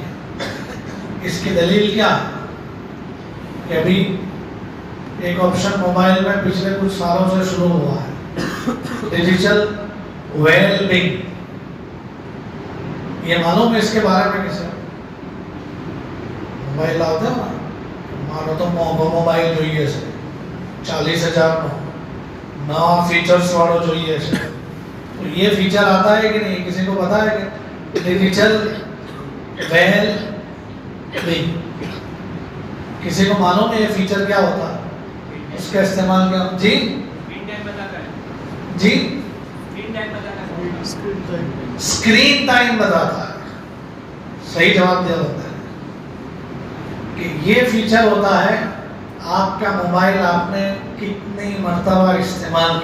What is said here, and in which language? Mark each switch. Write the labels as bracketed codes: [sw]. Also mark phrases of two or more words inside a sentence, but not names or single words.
[ur] اس کی دلیل کیا ہے کہ ابھی ایک آپشن موبائل میں پچھلے کچھ سالوں سے شروع ہوا ہے، [en] digital well being, [ur] یہ معلوم ہے اس کے بارے میں کسے؟ موبائل لاتے ہو نا، مانو تو موبائل [gu] જોઈએ છે [ur] 40,000 [gu] નવા ફીચર્સ વાળો જોઈએ છે، [ur] تو یہ فیچر آتا ہے کہ نہیں؟ کسی کو پتا ہے کہ [en] digital well being, [ur] کسی کو معلوم ہے یہ فیچر کیا ہوتا ہے؟ اس کا استعمال کیا؟ جی جی [en] screen time [ur] بتاتا ہے، صحیح جواب دیا ہوتا ہے کہ یہ فیچر ہوتا ہے آپ کا موبائل آپ نے کتنی مرتبہ استعمال